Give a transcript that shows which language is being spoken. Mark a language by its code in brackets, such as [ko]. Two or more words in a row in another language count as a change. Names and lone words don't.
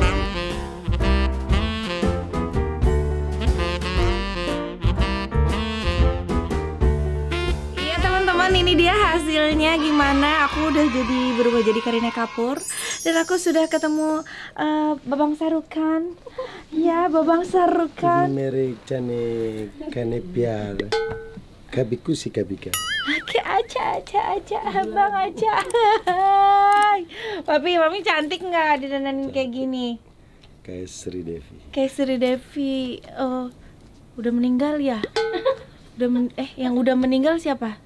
[id] Iya teman-teman, ini dia hasilnya gimana. Aku udah berubah jadi Kareena Kapoor. Dan aku sudah ketemu Babang Sarukan. Ya, Babang Sarukan. मेरे जाने कहने प्यार कभी खुशी कभी क्या. Oke, aja, abang aja. Papi, mami cantik nggak didandanin kayak gini? Kayak Sri Devi. Kayak Sri Devi. Oh, udah meninggal ya? Yang udah meninggal siapa?